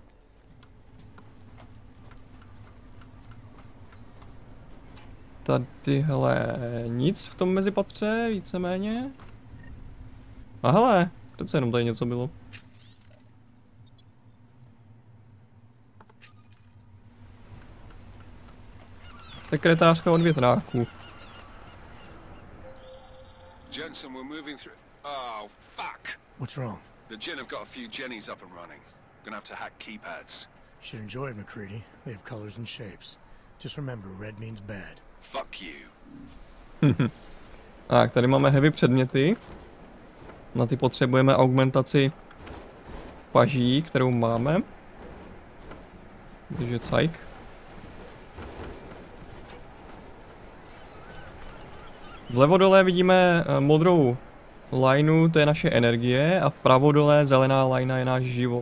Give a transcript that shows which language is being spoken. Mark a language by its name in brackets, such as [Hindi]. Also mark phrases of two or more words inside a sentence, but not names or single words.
[Czech] Tady, hele, nic v tom mezipatře, víceméně. A hele, přece jenom tady něco bylo. Sekretářka od větráku. [English] Jensen, we're moving through. Oh, fuck! What's wrong? The Gen have got a few Jennies up and running. Gonna have to hack keypads. Should enjoy it, McCready. They have colors and shapes. Just remember, red means bad. Fuck you. [Czech] Tak, tady máme heavy předměty. Na ty potřebujeme augmentaci paží, kterou máme. Takže cajk. Vlevo dole vidíme modrou lineu, to je naše energie, a vpravo dole zelená linea je náš život.